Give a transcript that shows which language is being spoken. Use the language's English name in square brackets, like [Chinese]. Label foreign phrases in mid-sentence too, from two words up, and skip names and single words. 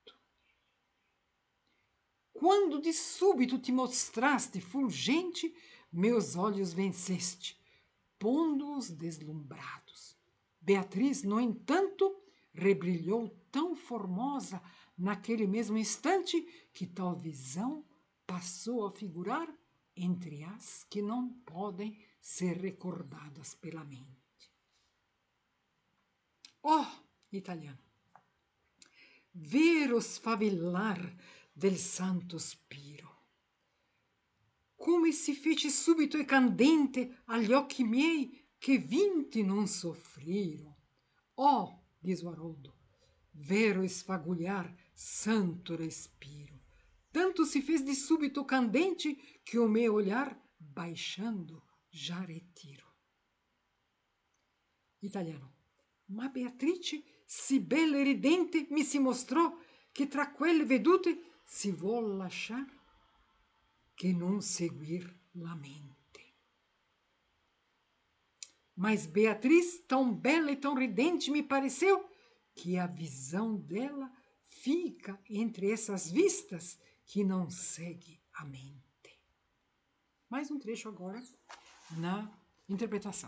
[Portuguese] Quando de súbito te mostraste fulgente, meus olhos venceste, pondo-os deslumbrados. Beatriz, no entanto, rebrilhou tão formosa naquele mesmo instante que tal visão passou a figurar entre as que não podem ser recordadas pela mente. Oh, italiano! [Italian] Vero sfavillar del santo spiro, come si fece subito e candente agli occhi miei che vinti non soffriro. [Portuguese] Oh, diz o Haroldo, vero esfagulhar santo respiro, tanto se fez de súbito candente que o meu olhar, baixando, já retiro. Italiano. [Italian] Ma Beatrice, si bella e ridente, mi si mostrò che tra quelle vedute si vuol lasciar che non seguir la mente. [Portuguese] Mas Beatriz, tão bela e tão ridente, me pareceu que a visão dela fica entre essas vistas que não segue a mente. Mais um trecho agora na interpretação.